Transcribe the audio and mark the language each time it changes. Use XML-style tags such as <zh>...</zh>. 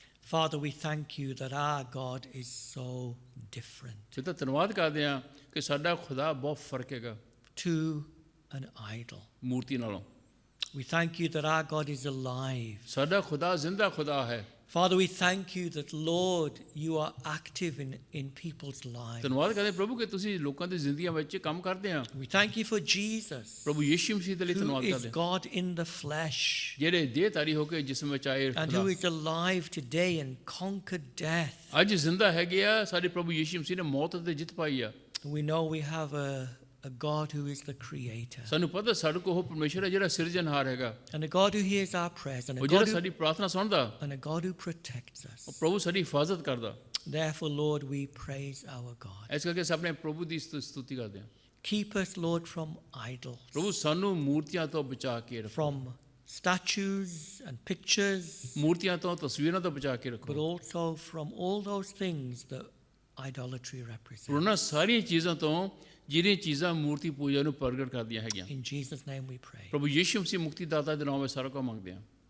<en>Father, we thank you that our God is so different</en> <pa>ਪਿਤਾ ਧੰਨਵਾਦ ਕਰਦੇ ਹਾਂ ਕਿ ਸਾਡਾ ਖੁਦਾ ਬਹੁਤ ਫਰਕ ਹੈਗਾ</pa> <en>to an idol.</en> <pa>ਮੂਰਤੀ ਨਾਲੋਂ।</pa> <en>We thank you that our God is alive.</en> <pa>ਸਾਡਾ ਖੁਦਾ ਜ਼ਿੰਦਾ ਖੁਦਾ ਹੈ।</pa> <en>Father, we thank you that, Lord, you are active in people's lives.</en> <pa>ਧੰਨਵਾਦ ਕਰਦੇ ਹਾਂ ਪ੍ਰਭੂ ਕਿ ਤੁਸੀਂ ਲੋਕਾਂ ਦੀ ਜ਼ਿੰਦਗੀਆਂ ਵਿੱਚ ਕੰਮ ਕਰਦੇ ਆ।</pa> <en>We thank you for Jesus,</en> <pa>ਪ੍ਰਭੂ ਯਿਸੂ ਮਸੀਹ ਦੇ ਲਈ</pa> <en>who</en> <pa>ਧੰਨਵਾਦ</pa> <en>is</en> <pa>ਕਰਦੇ ਹਾਂ</pa> <en>God in the flesh</en> <pa>ਜਿਹੜੇ ਦੇਹਧਾਰੀ ਹੋ ਕੇ ਜਿਸਮ ਵਿੱਚ ਆਏ</pa> <en>and</en> <pa>ਖੁਦਾ</pa> <en>who is alive today and conquered death.</en> <pa>ਅੱਜ ਜ਼ਿੰਦਾ ਹੈਗੇ ਆ। ਸਾਡੇ ਪ੍ਰਭੂ ਯਿਸੂ ਮਸੀਹ ਨੇ ਮੌਤ ਤੇ ਜਿੱਤ ਪਾਈ ਆ।</pa> <en>We know we have a God who is the creator</en> <pa>ਸਾਨੂੰ ਪਤਾ ਸਾਡੇ ਕੋਲ ਉਹ ਪਰਮੇਸ਼ਰ ਹੈ ਜਿਹੜਾ ਸਿਰਜਣਹਾਰ ਹੈਗਾ,</pa> <en>and a God who hears our prayers and</en> <pa>ਉਹ</pa> <en>a</en> <pa>ਜਿਹੜਾ</pa> <en>God</en> <pa>ਸਾਡੀ ਪ੍ਰਾਰਥਨਾ ਸੁਣਦਾ,</pa> <en>and a God who protects us.</en> <pa>ਉਹ ਪ੍ਰਭੂ ਸਾਡੀ ਹਿਫਾਜ਼ਤ ਕਰਦਾ।</pa> <en>Therefore, Lord, we praise our God.</en> <pa>ਇਸ ਕਰਕੇ ਅਸੀਂ ਆਪਣੇ ਪ੍ਰਭੂ ਦੀ ਸਤੁਤੀ ਕਰਦੇ ਹਾਂ।</pa> <en>Keep us, Lord, from idols,</en> <pa>ਪ੍ਰਭੂ ਸਾਨੂੰ ਮੂਰਤੀਆਂ ਤੋਂ ਬਚਾ ਕੇ ਰੱਖੋ,</pa> <en>from statues and pictures,</en> <pa>ਮੂਰਤੀਆਂ ਤੋਂ ਤਸਵੀਰਾਂ ਤੋਂ ਬਚਾ ਕੇ</pa> <en>but</en> <pa>ਰੱਖੋ,</pa> <en>also from all those things that idolatry represents.</en> <pa>ਉਹਨਾਂ ਸਾਰੀਆਂ ਚੀਜ਼ਾਂ ਤੋਂ ਜਿਹੜੀਆਂ ਚੀਜ਼ਾਂ ਮੂਰਤੀ ਪੂਜਾ ਨੂੰ ਪ੍ਰਗਟ ਕਰਦੀਆਂ ਹੈਗੀਆਂ।</pa> <en>In Jesus' name we pray.</en> <pa>ਪ੍ਰਭੂ ਯਿਸੂ ਮਸੀਹ ਮੁਕਤੀ ਦਾਤਾ ਦੇ ਨਾਮ ਵਿੱਚ ਸਾਰਾ ਕੁਝ ਮੰਗਦੇ ਹਾਂ।</pa>